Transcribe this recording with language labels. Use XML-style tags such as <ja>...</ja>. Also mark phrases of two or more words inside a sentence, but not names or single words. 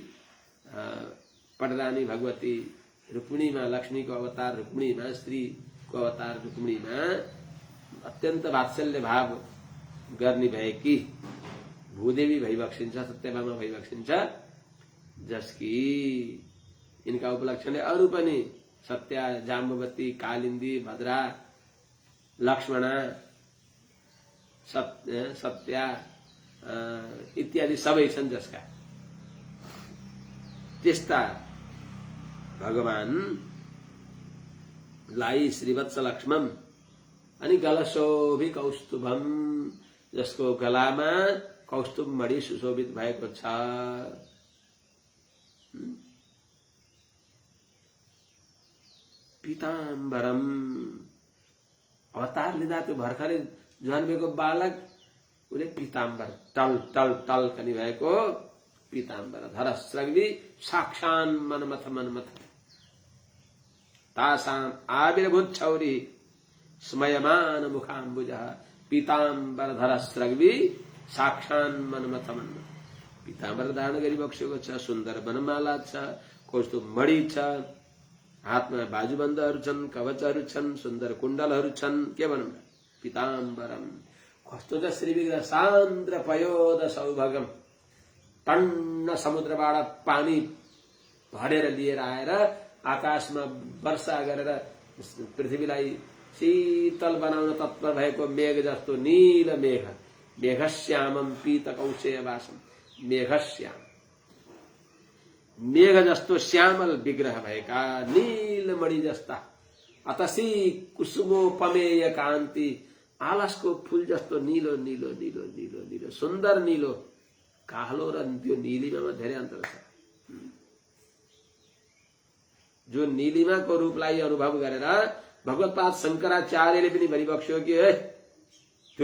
<ne>पटरानी भगवती रुक्मिणीमा लक्ष्मीको अवतार रुक्मिणीमा श्रीको अवतार रुक्मिणीमा अत्यन्त वात्सल्य भाव गर्ने भएकी भूदेवी भइबक्सिन्छ सत्यभामा भइबक्सिन्छ जसकी इनका उपलक्षणले अरू पनि सत्या जाम्बवती कालिन्दी भद्रा लक्ष्मणा सत्या इत्यादि सबै छन् जसका त्यस्ता भगवानलाई श्रीवत्स लक्ष्मण अनि</ne> <sa>गलशोभि कौस्तुभम</sa> <ne>जसको गलामा कौस्तुभ मणि सुशोभित भएको छ पीताम्बरम अवतार लिँदा त्यो भर्खरै जन्मेको बालक उसले पीताम्बर टल टल टल कनि भएको</ne> <sa>पीताम्बर धरस्रग्वी साक्षान मनमथ मनमथ तासाम आविर्भूत छौरी स्मयमान मुखाम्बुजः पीताम्बर धरस्रग्वी साक्षान मनमथ मनमथ</sa> <ne>पीताम्बर धारण गरिबक्सेको छ सुन्दर वनमाला छ कौस्तुभ मणि छ हातमा बाजुबन्धहरू छन् कवचहरू छन् सुन्दर कुण्डलहरू छन् के भनौँ पीताम्बरम कस्तो छ श्री विग्रह</ne> <sa>सान्द्र पयोद सौभगम</sa> <ne>टन्न समुद्रबाट पानी भरेर लिएर आएर आकाशमा वर्षा गरेर पृथ्वीलाई शीतल बनाउन तत्पर भएको मेघ जस्तो नील मेघ</ne> <sa>मेघश्यामम पीत कौशेयवासम</sa> <ne>मेघश्याम मेघ जस्तो श्यामल विग्रह भएका नीलमणि जस्ता</ne> <sa>अतसी कुसुमोपमेय कान्ति</sa> <ne>आलसको फूल जस्तो नीलो नीलो नीलो नीलो नीलो सुन्दर नीलो कालो र त्यो नीलिमामा धेरै अन्तर छ जो नीलिमाको रूपलाई अनुभव गरेर भगवत्पाद शंकराचार्यले पनि भनिबक्स्यो कि त्यो</ne>